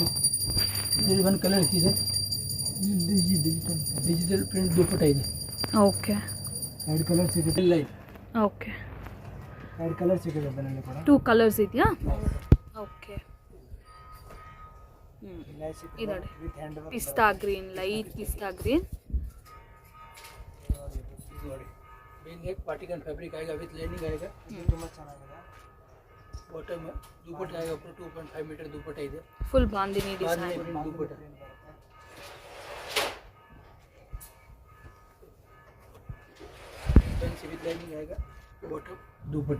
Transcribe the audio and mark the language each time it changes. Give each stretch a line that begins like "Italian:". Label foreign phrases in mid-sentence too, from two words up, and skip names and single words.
Kannada: ಇದರಲ್ಲಿ 1 ಕಲರ್ ಇದೆ. ಡಿಜಿಟಲ್ ಪ್ರಿಂಟ್ ದುಪಟ್ಟ ಇದೆ. ಓಕೆ, 2 ಕಲರ್ಸ್ ಇದೆ. ಲೈನ್. ಓಕೆ, 2 ಕಲರ್ಸ್ ಇದೆ ಅದರಲ್ಲಿ ಕೂಡ. 2 ಕಲರ್ಸ್ ಇದೆಯಾ? ಓಕೆ, ಇದು ನೋಡಿ,
English: pista green, light pista green. neck particle fabric आएगा. with lining आएगा.
Kannada: ತುಂಬಾ ಚೆನ್ನಾಗಿದೆ. ಬಾಟಮ್
Hindi: दुपट्टा आएगा.
Kannada: ऊपर 2.5 ಮೀಟರ್ ದುಪಟ್ಟ ಇದೆ. ಫುಲ್ ಬಾಂದಿನಿ ಡಿಸೈನ್ ದುಪಟ್ಟ.
English: fancy with lining
Kannada: ಆएगा. ಬಾಟಮ್ ದುಪಟ್ಟ.